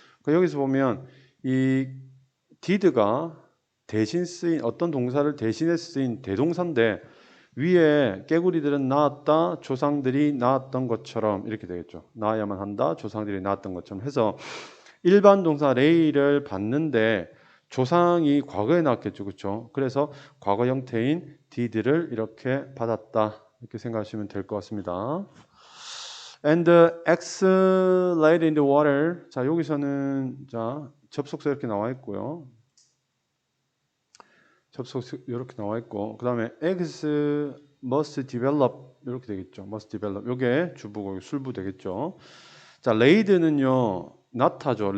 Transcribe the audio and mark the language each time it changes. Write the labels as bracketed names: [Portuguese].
[Korean] 여기서 보면 이 did가 대신 쓰인 어떤 동사를 대신해 쓰인 대동사인데 위에 깨구리들은 낳았다, 조상들이 낳았던 것처럼 이렇게 되겠죠. 낳아야만 한다, 조상들이 낳았던 것처럼 해서 일반 동사 lay를 받는데 조상이 과거에 낳았겠죠, 그렇죠? 그래서 과거 형태인 did를 이렇게 받았다 이렇게 생각하시면 될 것 같습니다. [English] And the eggs laid in the water. [Korean] 자, 여기서는 자 접속사 이렇게 나와 있고요. 접속사 이렇게 나와 있고 그 다음에 [English] eggs must develop [Korean] 이렇게 되겠죠. [English] must develop. [Korean] 요게 주부고 술부 되겠죠. 자, laid는요 낳다죠.